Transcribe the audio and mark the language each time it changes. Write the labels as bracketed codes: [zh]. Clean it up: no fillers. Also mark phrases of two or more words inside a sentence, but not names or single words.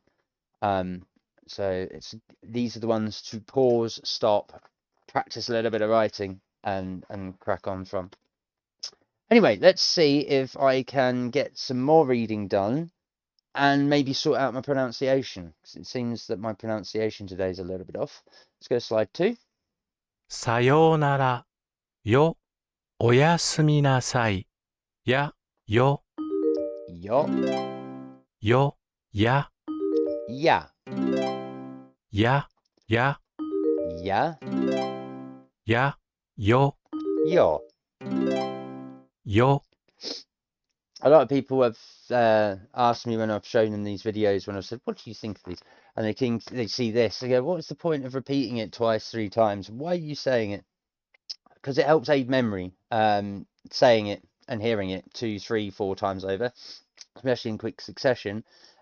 [en] So these are the ones to pause, stop, practice a little bit of writing and crack on from. Anyway, let's see if I can get some more reading done and maybe sort out my pronunciation, because it seems that my pronunciation today is a little bit off. Let's go to slide 2. [ja] さようなら。よ。おやすみなさい。や。よ。 Yo. Yo. Ya. Yeah. Ya. Ya. Yeah. Ya. Yo. Yo. Yo. [en] A lot of people have asked me when I've shown them these videos, when I've said, what do you think of these? And they see this, they go, what's the point of repeating it twice, 3 times? Why are you saying it? Because it helps aid memory, saying it and hearing it 2, 3, 4 times over, especially in quick succession.